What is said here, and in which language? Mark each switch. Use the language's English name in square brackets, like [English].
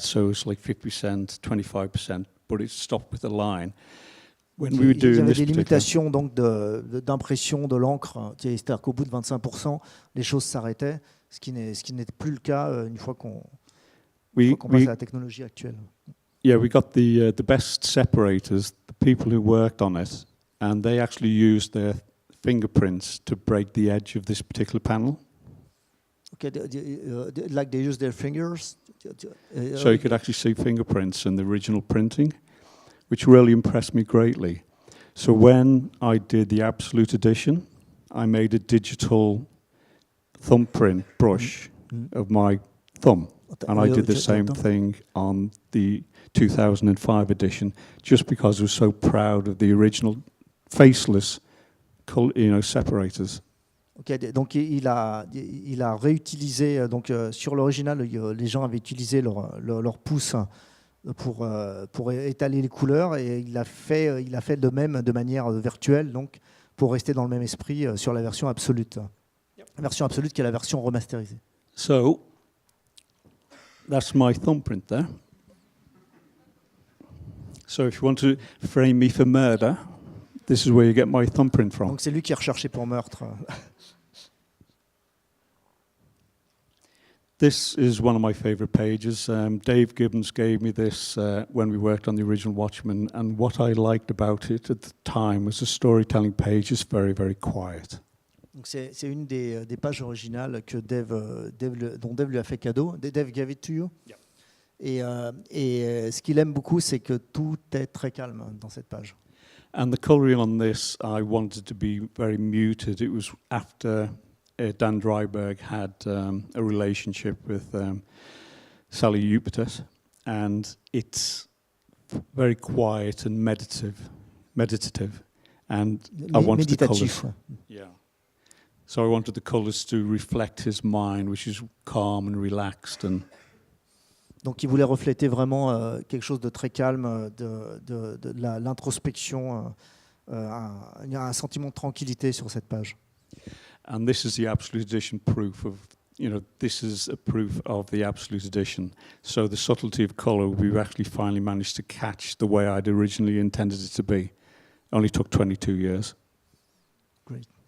[English] So it's like 50%, 25%, but it stopped with a line. When we were doing [French] il y avait [English] this [French] des limitations donc d'impression de l'encre, c'est-à-dire qu'au bout de 25%, les choses s'arrêtaient, ce qui n'était plus le cas une fois qu'on passe à la technologie actuelle. [English] Yeah, we got the best separators, the people who worked on it, and they actually used their fingerprints to break the edge of this particular panel. Okay, like they use their fingers. So you could actually see fingerprints in the original printing, which really impressed me greatly. So when I did the Absolute Edition, I made a digital thumbprint brush of my thumb. And I did the same thing on the 2005 edition, just because I was so proud of the original faceless, separators. [French] Okay, donc il a réutilisé, donc sur l'original, les gens avaient utilisé leur pouce pour étaler les couleurs, et il a fait de même de manière virtuelle, donc pour rester dans le même esprit sur la version absolute. Yep. La version absolute qui est la version remasterisée. [English] So that's my thumbprint there. So if you want to frame me for murder, this is where you get my thumbprint from. [French] Donc c'est lui qui est recherché pour meurtre. [English] This is one of my favorite pages. Dave Gibbons gave me this when we worked on the original Watchmen, and what I liked about it at the time was the storytelling page is very, very quiet. [French] Donc c'est une des pages originales que dont Dave lui a fait cadeau. [English] Dave gave it to you. Yeah. [French] Et ce qu'il aime beaucoup, c'est que tout est très calme dans cette page. [English] And the coloring on this, I wanted to be very muted. It was after Dan Dreiberg had a relationship with Sally Upetus, and it's very quiet and meditative, and I wanted the colours. Yeah. So I wanted the colours to reflect his mind, which is calm and relaxed. And [French] donc il voulait refléter vraiment quelque chose de très calme, de l'introspection. Il y a un sentiment de tranquillité sur cette page. [English] And this is the Absolute Edition proof of, this is a proof of the Absolute Edition. So the subtlety of colour, we've actually finally managed to catch the way I'd originally intended it to be. Only took 22 years. Great.